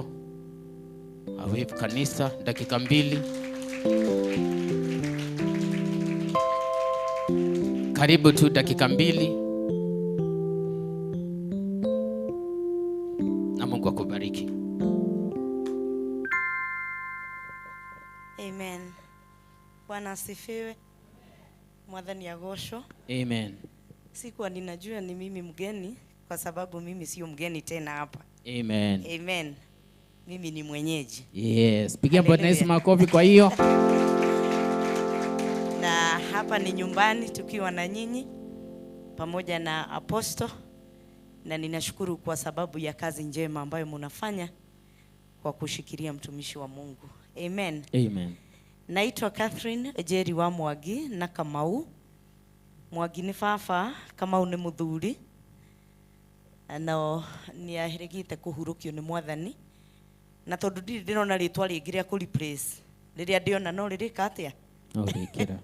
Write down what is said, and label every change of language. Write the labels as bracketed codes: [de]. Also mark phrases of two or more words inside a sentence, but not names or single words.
[sw] Awe kanisa dakika 2. Karibu tu dakika 2. Na Mungu akubariki. Amen. Bwana asifiwe. [ki] Mwathani agocwo. [sw] Amen. Sikuwa ninajua ni mimi mgeni, kwa sababu mimi sio mgeni tena hapa. Amen. Amen. Mimi ni mwenyeji. Yes. Pigia Bwana Yesu makofi kwa hiyo. Na hapa ni nyumbani tukiwa na nyinyi pamoja na aposto, na ninashukuru kwa sababu ya kazi njema ambayo mnafanya kwa kushikilia mtumishi wa Mungu. Amen. Amen. Naitwa Catherine Jerry wa Mwagi na Kamau. [ki] Mwagi ni baba, Kamau ni muthuri. Na ni ahirigite kuhurukio ni Mwathani. Na tondu ndirona ritwa ringi ria ku replace. Riria ndiona no ririka atia? No rikira.